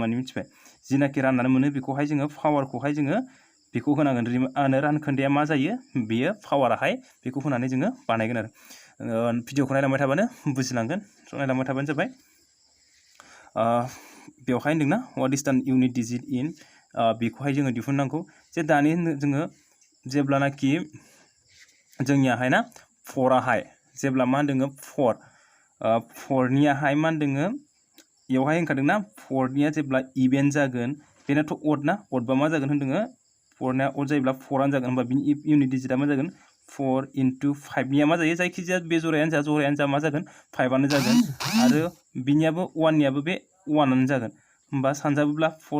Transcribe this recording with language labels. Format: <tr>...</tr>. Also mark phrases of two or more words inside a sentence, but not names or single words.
<brx>माने मिथिबाय जिनाखि राननानै मोनो बेखौहाय जोङो पावारखौहाय जोङो बेखौ होनांगोन रानखोन्दाया मा जायो बेयो पावाराहाय बेखौ होनानै जोङो बानायगोन आरो भिडिअखौ नायलांबाय थाबानो बुजिलांगोन नायलांबाय थाबानो जाबाय बेवहाय होनदोंना</brx> <en>what is the unit digit in</en> <brx>बेखौहाय जोङो दिहुननांगौ जे दानि जोङो जेब्लानाखि जोंनियाहाय ना 4आहाय जेब्ला मा होनदों 4नियाहाय मा होनदों बेवहाय होनखादोंना 4निया जेब्ला इभेन जागोन बेनाथ' अड ना अडबा मा जागोन होनदों 4निया अड जायोब्ला 4आनो जागोन होनबा बिनि इउनिट डिजिटआ मा जागोन 4 × 5निया मा जायो जायखिजाया बे जरायानो जा मा जागोन 5आनो जागोन आरो बिनियाबो 1नियाबो बे 1आनो जागोन होनबा सानजाबोब्ला 4</brx>